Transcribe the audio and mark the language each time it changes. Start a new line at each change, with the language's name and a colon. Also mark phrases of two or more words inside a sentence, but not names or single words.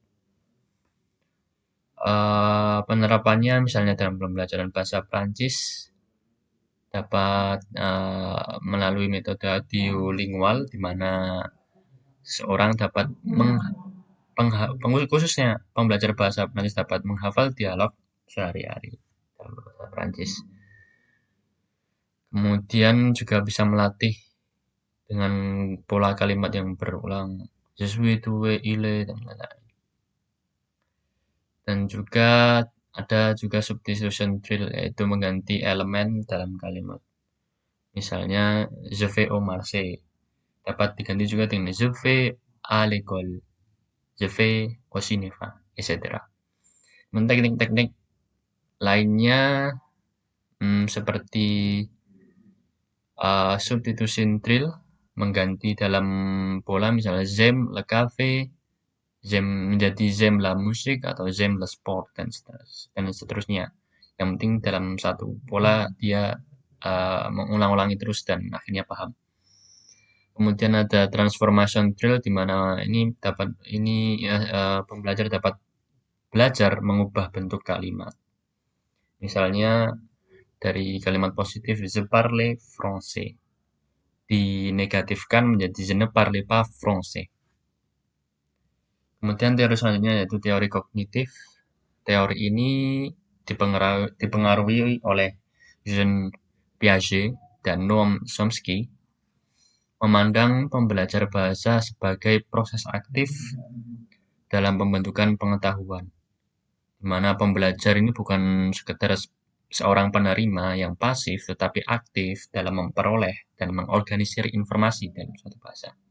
Indonesian: Penerapannya misalnya dalam pembelajaran bahasa Prancis dapat melalui metode audiolingual, di mana seorang dapat khususnya pembelajar bahasa Prancis dapat menghafal dialog sehari-hari dalam bahasa Prancis. Kemudian juga bisa melatih dengan pola kalimat yang berulang,
French: je suis, tu es, il est,
Indonesian: dan lain-lain. Dan juga ada juga
English: substitution drill,
Indonesian: yaitu mengganti elemen dalam kalimat. Misalnya,
French: je vais au marché,
Indonesian: dapat diganti juga dengan
French: je vais à l'école, je vais au cinéma, etc.
Indonesian: Teknik-teknik lainnya seperti
English: substitution drill,
Indonesian: mengganti dalam pola, misalnya
French: j'aime le café
Indonesian: menjadi
French: j'aime la musique
Indonesian: atau
French: j'aime le sport,
Indonesian: dan seterusnya. Yang penting dalam satu pola dia mengulang-ulangi terus dan akhirnya paham. Kemudian ada
English: transformation drill,
Indonesian: di mana pembelajar dapat belajar mengubah bentuk kalimat. Misalnya dari kalimat positif
French: je parle français
Indonesian: dinegatifkan menjadi
French: je ne parle pas français.
Indonesian: Kemudian teori selanjutnya yaitu teori kognitif. Teori ini dipengaruhi oleh Jean Piaget dan Noam Chomsky, memandang pembelajar bahasa sebagai proses aktif dalam pembentukan pengetahuan, di mana pembelajar ini bukan sekedar seorang penerima yang pasif, tetapi aktif dalam memperoleh dan mengorganisir informasi dalam suatu bahasa.